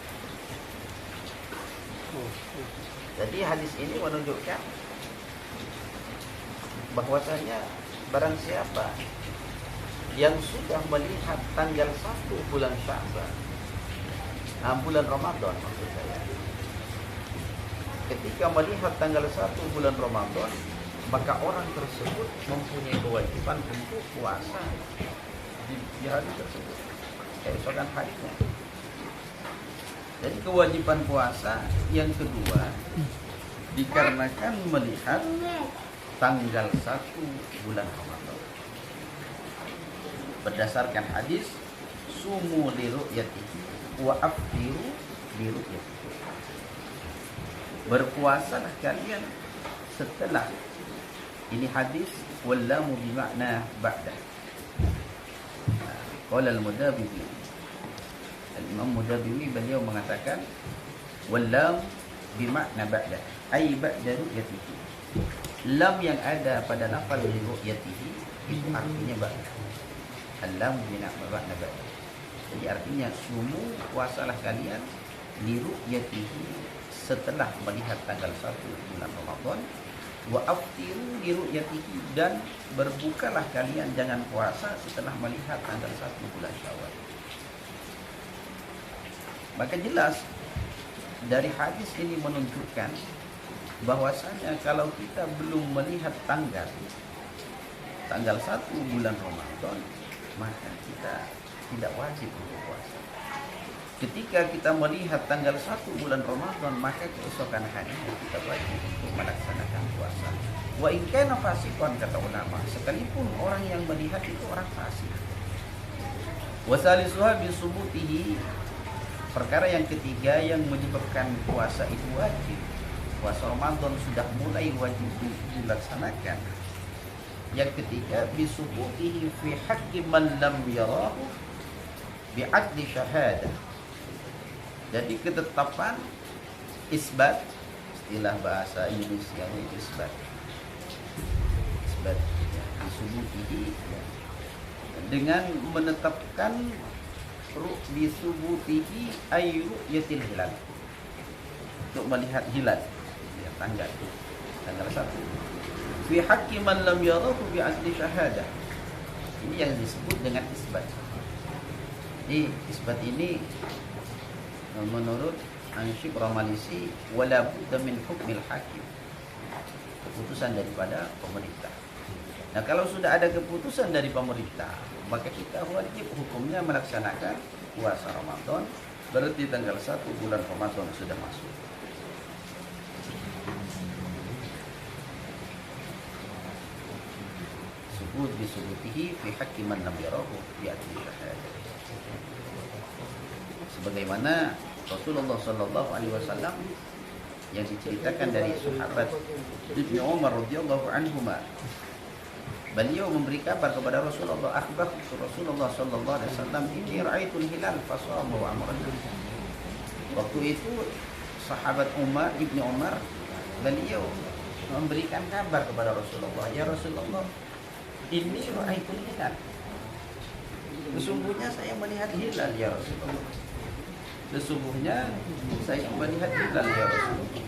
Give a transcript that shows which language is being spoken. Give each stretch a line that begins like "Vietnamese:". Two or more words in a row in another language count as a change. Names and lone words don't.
Indonesian: Jadi hadis ini menunjukkan bahwasanya barang siapa yang sudah melihat tanggal 1 bulan Sya'ban, bulan Ramadan maksud saya, ketika melihat tanggal 1 bulan Ramadan, maka orang tersebut mempunyai kewajiban untuk puasa di hari tersebut, keesokan harinya. Jadi kewajiban puasa yang kedua dikarenakan melihat tanggal 1 bulan Ramadan. Berdasarkan hadis,
Arabic: صوموا لرؤيته وأفطروا لرؤيته.
Indonesian: Berpuasalah kalian setelah. Ini hadis
Arabic: واللام بمعنى بعد. Qala al-Mudabibi, Al-Imam Mudabibi,
Indonesian: beliau mengatakan
Arabic: واللام بمعنى بعد أي بعد رؤيته.
Indonesian: Lam yang ada pada lafal ru'yatihi itu artinya ba'da.
Arabic: اللام بمعنى بعد.
Indonesian: Jadi artinya sumu, puasalah kalian
Arabic: لرؤيته,
Indonesian: setelah melihat tanggal 1 bulan Ramadan,
Arabic: وأفطروا لرؤيته,
Indonesian: dan berbukalah kalian, jangan puasa setelah melihat tanggal 1 bulan Syawal. Maka jelas dari hadis ini menunjukkan bahwasanya kalau kita belum melihat tanggal 1 bulan Ramadan, maka kita tidak wajib untuk puasa. Ketika kita melihat tanggal 1 bulan Ramadan, maka keesokan harinya kita wajib untuk melaksanakan puasa.
Arabic: وإن كان فاسقا,
Indonesian: kata ulama, sekalipun orang yang melihat itu orang fasik.
Arabic: وثالثها بثبوته,
Indonesian: perkara yang ketiga yang menyebabkan puasa itu wajib, puasa Ramadan sudah mulai wajib dilaksanakan. Yang ketiga,
Arabic: بثبوته في حق من لم يره بعدل شهادة.
Indonesian: Jadi ketetapan isbat, istilah bahasa Indonesia ini isbat disubutihi, dengan menetapkan
Arabic: بثبوته أي رؤية الهلال,
Indonesian: untuk melihat hilal ya, tanggal 1
Arabic: في حق من لم يره بعدل شهادة.
Indonesian: Ini yang disebut dengan isbat. Jadi isbat ini menurut Ansyib Ramalisi,
Arabic: ولا بد من حكم الحاكم,
Indonesian: keputusan daripada pemerintah. Nah, kalau sudah ada keputusan dari pemerintah, maka kita wajib hukumnya melaksanakan puasa Ramadan. Berarti tanggal 1 bulan Ramadan sudah masuk.
Arabic: ثبوت بثبوته في حق من لم يره بعدل شهادة.
Indonesian: Sebagaimana Rasulullah
Arabic: صلى الله عليه وسلم
Indonesian: yang diceritakan dari sahabat Ibnu Umar
Arabic: رضي الله عنهما,
Indonesian: beliau memberi kabar kepada Rasulullah,
Arabic: أخبر رسول الله صلى الله عليه وسلم ini رأيت الهلال فسمع وأمر.
Indonesian: Waktu itu sahabat Umar, Ibnu Umar, beliau memberikan kabar kepada Rasulullah, ya Rasulullah, ini
Arabic: رأيت الهلال,
Indonesian: sesungguhnya saya melihat hilal ya Rasulullah. Sesungguhnya saya melihat hilal ya Rasulullah.